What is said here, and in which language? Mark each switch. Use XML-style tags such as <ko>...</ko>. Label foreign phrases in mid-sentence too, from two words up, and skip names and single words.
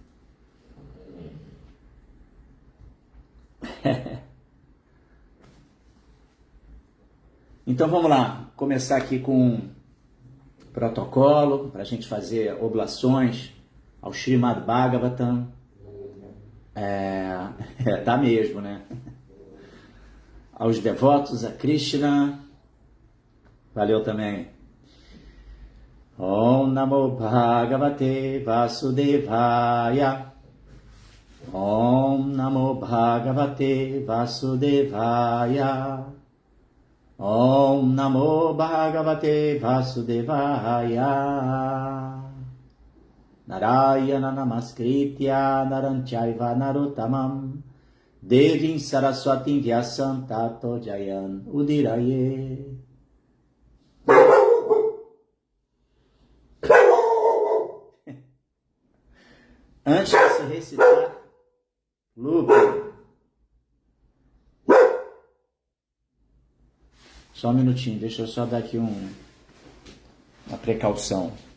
<pt>Então vamos lá, começar aqui com protocolo, para a gente fazer oblações ao Srimad Bhagavatam. Tá mesmo, né? Aos devotos, a Krishna. Valeu também.</pt> <sa>Om Namo Bhagavate Vasudevaya. Om Namo Bhagavate Vasudevaya. Om Namo Bhagavate Vasudevaya. Narayana Namaskritya Naranchayva Narottamam Devim Saraswatim Vyasam Tato Jayan Udiraye.</sa> <pt>Antes de se recitar, Lupe. Só um minutinho, deixa eu só dar aqui uma precaução.</pt>